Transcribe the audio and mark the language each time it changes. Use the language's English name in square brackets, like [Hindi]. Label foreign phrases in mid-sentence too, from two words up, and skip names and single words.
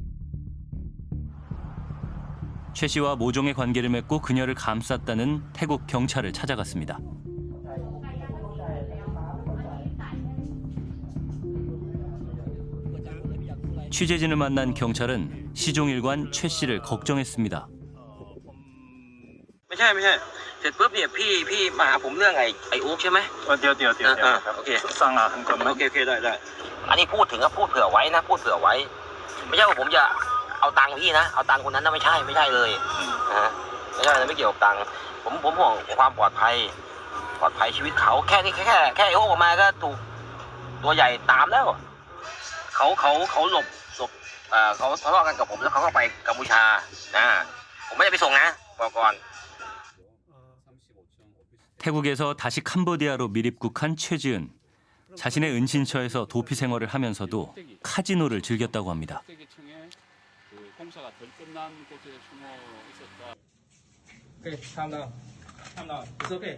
[Korean] 최 씨와 모종의 관계를 맺고 그녀를 감쌌다는 태국 경찰을 찾아갔습니다. 취재진을 만난 경찰은 시종일관 최 씨를 걱정했습니다. [Thai] ไม่ใช่เสร็จปุ๊บเนี่ยพี่มาหาผมเรื่องไอ้อุ๊กใช่ไหมเดี๋ยวโอเคสั่งอาหารก่อนโอ เคได้อันนี้พูดถึงก็พูดเผื่อไว้นะพูดเผื่อไว้ไม่ใช่ว่าผมจะเอาตังค์พี่นะเอาตังค์คนนั้นนะไม่ใช่เลยไม่ใช่ไม่เกี่ยวกับตังค์ผมห่วงความปลอดภัยชีวิตเขาแค่นี้แค่ไอ้อุ๊กออกมาก็ถูกตัวใหญ่ตามแล้วเขาหลบเขาทะเลาะกันกับผมแล้วเขาก็ไปกัมพูชาผมไม่ได้ไปส่งนะบอกก่อน [Korean] 태국에서 다시 캄보디아로 미립국한 최지은. 자신의 은신처에서 도피 생활을 하면서도 카지노를 즐겼다고 합니다. 공사가 덜 끝난 곳에 숨어 있었다.